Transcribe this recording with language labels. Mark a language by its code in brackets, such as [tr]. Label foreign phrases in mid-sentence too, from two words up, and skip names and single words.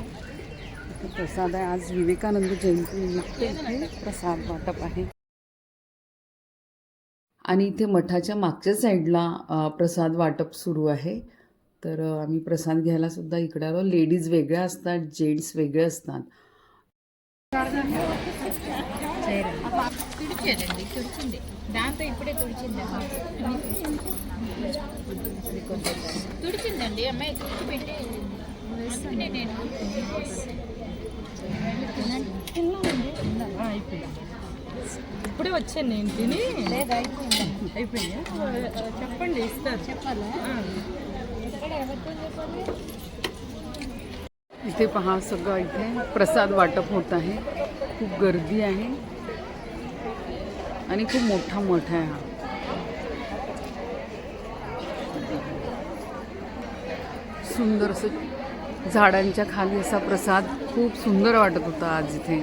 [mr] इथे प्रसाद आहे. आज विवेकानंद जयंतीनिमित्त इथे प्रसाद वाटप आहे. आणि इथे मठाच्या मागच्या साईडला प्रसाद वाटप सुरू आहे. तर आम्ही प्रसाद घ्यायला सुद्धा इकडे आलो. लेडीज वेगळ्या असतात, जेंट्स वेगळे असतात. [te] దాంతో ఇప్పుడే తుడిచిందండి అమ్మాయి తుడిచిపెట్టి వేస్తుండే నేను ఇప్పుడే వచ్చాను నేను తిని అయిపోయింది. చెప్పండి ఇస్తారు. చెప్పాలా ఎక్కడ ఎవరితో చెప్పాలి. [mr] इथे पहा सगळं इथे प्रसाद वाटप होत आहे. खूप गर्दी आहे आणि खूप मोठा मठ आहे हा. सुंदर असं झाडांच्या खाली असा प्रसाद खूप सुंदर वाटत होता आज इथे.